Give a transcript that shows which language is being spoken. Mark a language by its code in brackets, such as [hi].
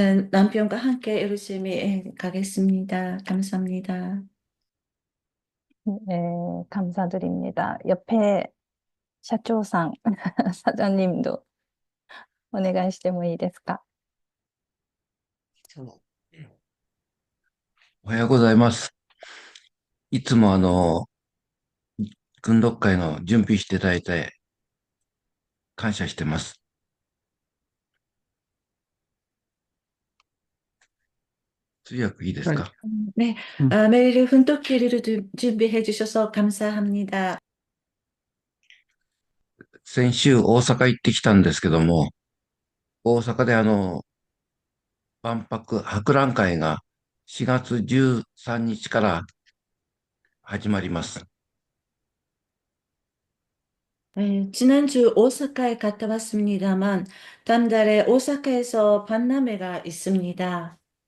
[ko] 남편과 함께 열심히 가겠습니다. 감사합니다. 네, 감사드립니다. 옆에 샤초상 사장님도 [ja] お願いしてもいいですか？そうおはようございます。いつも訓読会の準備していただいて感謝してます。通訳いいですか？ [ko] 네, 매일 훈독기를 준비해 주셔서 감사합니다. [ja] 先週大阪行ってきたんですけども、大阪で万博博覧会が4月13日から始まります。 [ko] 지난주 오사카에 갔다 왔습니다만, 다음 달에 오사카에서 박람회가 있습니다.